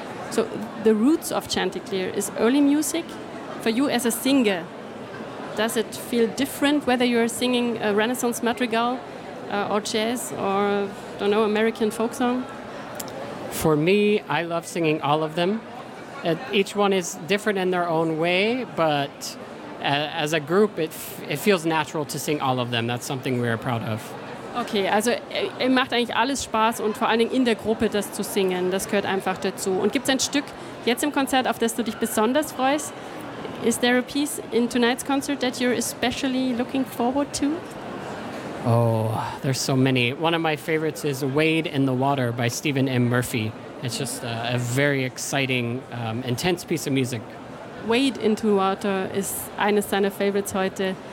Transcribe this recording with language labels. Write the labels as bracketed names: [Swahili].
[English] So, the roots of Chanticleer is early music. For you as a singer, does it feel different whether you're singing a Renaissance madrigal or jazz or, don't know, American folk song? For me, I love singing all of them. Each one is different in their own way, but as a group, it feels natural to sing all of them. That's something we are proud of. [German] Okay, also es macht eigentlich alles Spaß und vor allen Dingen in der Gruppe das zu singen, das gehört einfach dazu. Und gibt es ein Stück jetzt im Konzert, auf das du dich besonders freust? [English] Is there a piece in tonight's concert that you're especially looking forward to? Oh, there's so many. One of my favorites is Wade in the Water by Stephen M. Murphy. It's just a very exciting, intense piece of music. [German] Wade in the Water ist eines seiner Favorites heute.